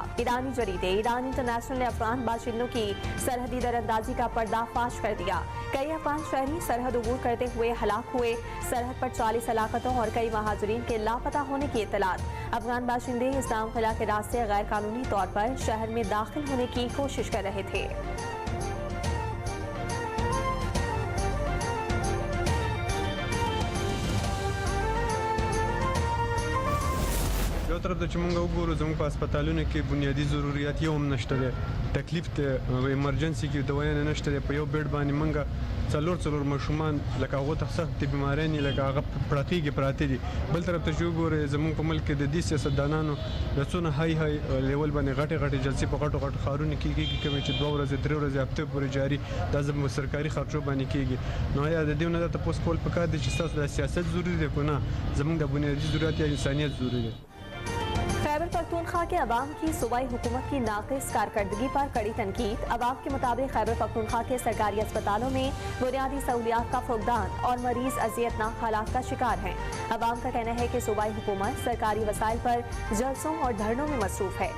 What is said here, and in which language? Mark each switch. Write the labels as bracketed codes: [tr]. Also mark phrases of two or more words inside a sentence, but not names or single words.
[ur] ایرانی جریدے ایران انٹرنیشنل نے افغان باشندوں کی سرحدی دراندازی کا پردہ فاش کر دیا. کئی افغان شہری سرحد عبور کرتے ہوئے ہلاک ہوئے۔ سرحد پر 40 ہلاکتوں اور کئی مہاجرین کے لاپتہ ہونے کی اطلاعات. افغان باشندے اسلام قلعہ کے راستے غیر قانونی طور پر شہر میں داخل ہونے کی کوشش کر رہے تھے. [ps] یو طرف ته چې موږ وګورو زموږ په هسپتالونو کې بنیادي ضرورت یو هم نشته دی. تکلیف ته ایمرجنسي کې دوايانې نشته دی. په یو بیډ باندې موږ څلور ماشومان لکه هغو ته سخت بیماریان یې لکه هغه پراته دي. بل طرف ته چې وګورئ زموږ په ملک کې د دې سیاستدانانو د څونه [en] high level [ps] باندې غټې جلسې په غټو ښارونو کې کېږي کومې چې 2 ورځې 3 ورځې هفته پورې جاري دا زموږ سرکاري خرچو باندې کېږي. نو یا د دې نه د تاسو کول پکار دي چې تاسو د سیاست ضروري دی کو نه زموږ د بنیادي ضرورت یا انسانیت ضروري دی. [ur] خیبر پختونخوا کے عوام کی صوبائی حکومت کی ناقص کارکردگی پر کڑی تنقید. عوام کے مطابق خیبر پختونخوا کے سرکاری اسپتالوں میں بنیادی سہولیات کا فقدان اور مریض اذیت ناک حالات کا شکار ہیں. عوام کا کہنا ہے کہ صوبائی حکومت سرکاری وسائل پر جلسوں اور دھرنوں میں مصروف ہے.